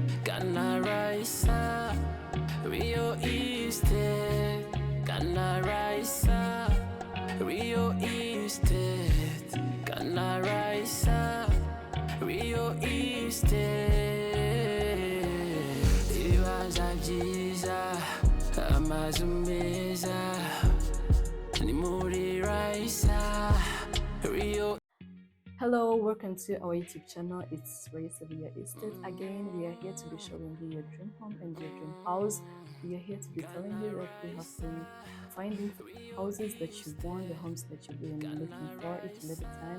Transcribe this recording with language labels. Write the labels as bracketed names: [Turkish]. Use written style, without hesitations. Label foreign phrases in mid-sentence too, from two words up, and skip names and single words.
[Kinyarwanda] Kana Raisa, Rio Estate. Kana Raisa, Rio Estate. Kana Raisa, Rio Estate. Ibibanza byiza, amazu meza, ni muri Raisa, Rio. [English] Hello, welcome to our YouTube channel. It's Raisa Via Estate. Again, we are here to be showing you your dream home and your dream house. We are here to be telling you that we have been finding houses that you want, the homes that you've been looking for each and every time.